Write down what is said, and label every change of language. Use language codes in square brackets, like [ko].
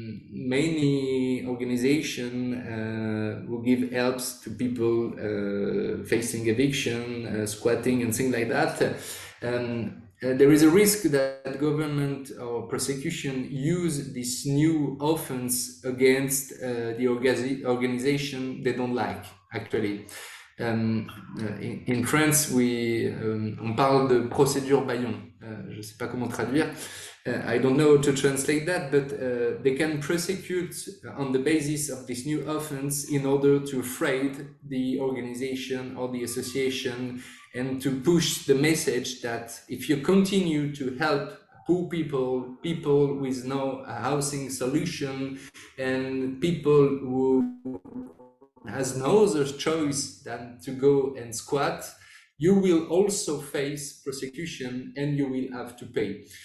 [en] many organizations will give helps to people facing eviction, squatting, and things like that. There is a risk that government or prosecution use this new offense against the organization they don't like, actually. [fr] In France, on parle de procédure Bayon. Je ne sais pas comment traduire. [en] I don't know how to translate that, but they can prosecute on the basis of this new offense in order to afraid the organization or the association, and to push the message that if you continue to help poor people, people with no housing solution, and people who has no other choice than to go and squat, you will also face prosecution and you will have to pay.